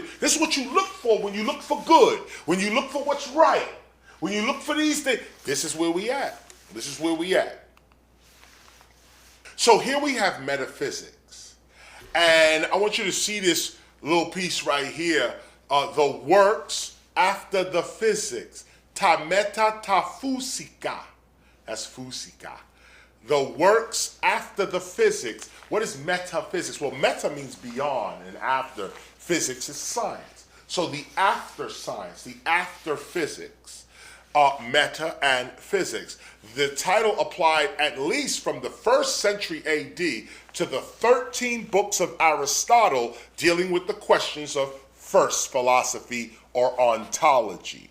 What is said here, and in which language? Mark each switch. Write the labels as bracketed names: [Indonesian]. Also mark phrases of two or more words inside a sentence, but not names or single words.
[English] This is what you look for when you look for good. When you look for what's right. When you look for these things. This is where we at. This is where we at. So here we have metaphysics. And I want you to see this little piece right here. The works after the physics. [Greek] Τα μετά τα φυσικά. [English] That's fusika. the works after the physics. What is metaphysics? Well, meta means beyond, and after. Physics is science. So the after science, the after physics, meta and physics. The title applied at least from the 1st century AD to the 13 books of Aristotle dealing with the questions of first philosophy or ontology.